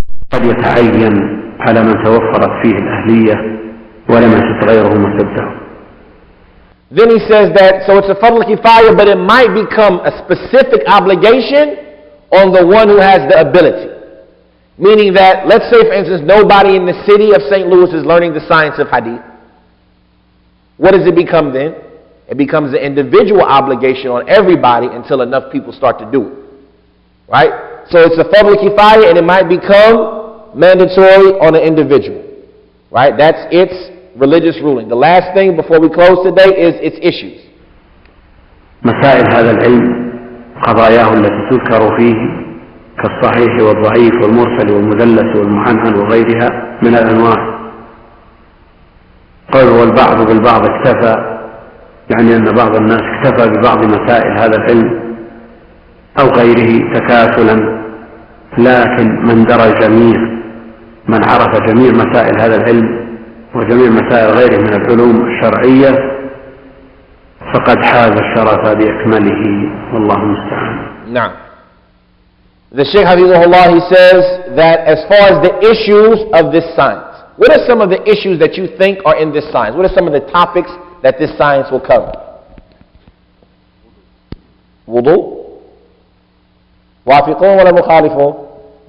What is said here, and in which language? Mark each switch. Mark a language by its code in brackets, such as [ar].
[ar] قد يتعين على من توفرت فيه الأهلية ولم يشط غيره مسده. [en] Then he says that, so it's a Fard al-Kifaya, but it might become a specific obligation on the one who has the ability. Meaning that, let's say for instance, nobody in the city of St. Louis is learning the science of hadith. What does it become then? It becomes an individual obligation on everybody until enough people start to do it. Right? So it's a Fard al-Kifaya and it might become mandatory on an individual. Right? That's its religious ruling. The last thing before we close today is its issues. [ar] مسائل هذا العلم قضاياه التي تذكر فيه كالصحيح والضعيف والمرسل والمدلس والمعنعن وغيرها من الأنواع. قال والبعض بالبعض اكتفى، يعني أن بعض الناس اكتفى ببعض مسائل هذا العلم أو غيره تكاسلا، لكن من درى الجميع، من عرف جميع مسائل هذا العلم وجميع مسائل غيره من العلوم الشرعية فقد حاز الشرف بأكمله والله المستعان. [en] Now, the Shaykh Hafizahullah, he says that as far as the issues of this science, what are some of the issues that you think are in this science? What are some of the topics that this science will cover? Wudu? [ar] Wafiqun wala mukhalifun?